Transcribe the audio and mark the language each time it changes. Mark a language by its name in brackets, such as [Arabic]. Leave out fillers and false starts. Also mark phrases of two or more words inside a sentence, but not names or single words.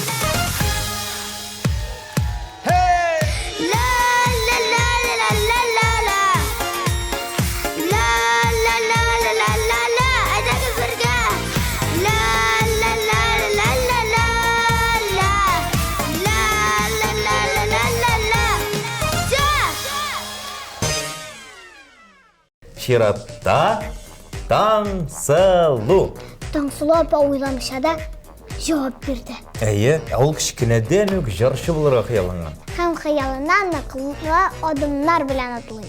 [Tatar] Ла-ла-ла-ла-ла-ла-ла. Ла-ла-ла-ла-ла-ла-ла. Әйдәгез бергә. Ла-ла-ла-ла-ла-ла-ла. Ла-ла-ла-ла-ла-ла. Ша. Чиратта Таңсылу. Таңсылу апа уйламыйча җавап бирде. Әйе, ул кичкенәдән үк җырчы булырга хыялланган. Һәм хыялыннан ныклы адымнар белән атлый.